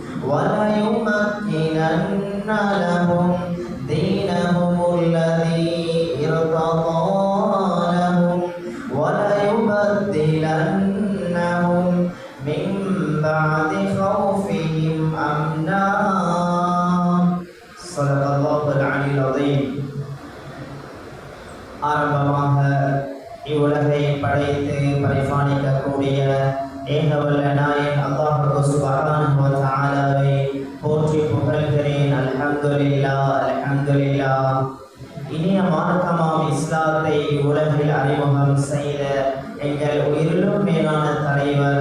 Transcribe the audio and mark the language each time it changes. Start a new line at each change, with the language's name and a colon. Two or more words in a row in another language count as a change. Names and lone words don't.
Arabic: وليمكنن لهم دينهم الذي ارتضى لهم وليبدلنهم من بعد خوفهم أمنا صدق الله العلي العظيم.
Tamil: ஆரம்பமாக இவ்வுலகை படைத்து பரிபாலிக்கக்கூடிய ஏகவல்ல நாயன் அல்லாஹ்
Arabic: سبحانه وتعالى
Tamil: போற்றி புகழ்கிறேன்.
Arabic: الحمد لله الحمد لله.
Tamil: இனிய மார்க்கமாம் இஸ்லாத்தை உலகில் அறிமுகம் செய்த எங்கள் உயிரிலும் மேலான தலைவர்